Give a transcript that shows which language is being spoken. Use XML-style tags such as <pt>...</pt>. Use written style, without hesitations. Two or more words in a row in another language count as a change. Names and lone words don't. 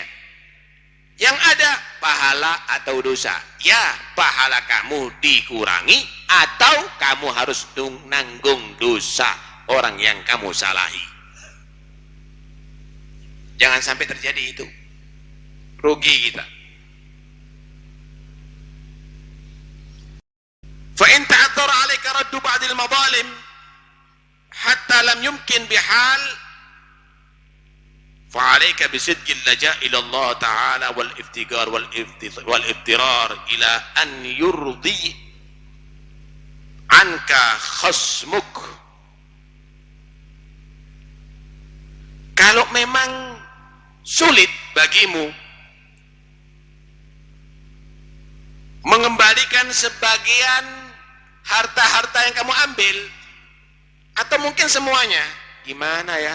<id>Yang ada pahala atau dosa. Ya, pahala kamu dikurangi atau kamu harus nanggung dosa orang yang kamu salahi. Jangan sampai terjadi itu. Rugi kita.</id> <ar>فإن تعذر عليك رد بعض المظالم حتى لم يمكن بحال فعليك بصدق اللجاء إلى الله تعالى والافتقار والاضطرار إلى أن يرضي عنك خصمك.</ar> <id>Kalau memang sulit bagimu mengembalikan sebagian harta-harta yang kamu ambil, atau mungkin semuanya, gimana ya?</id>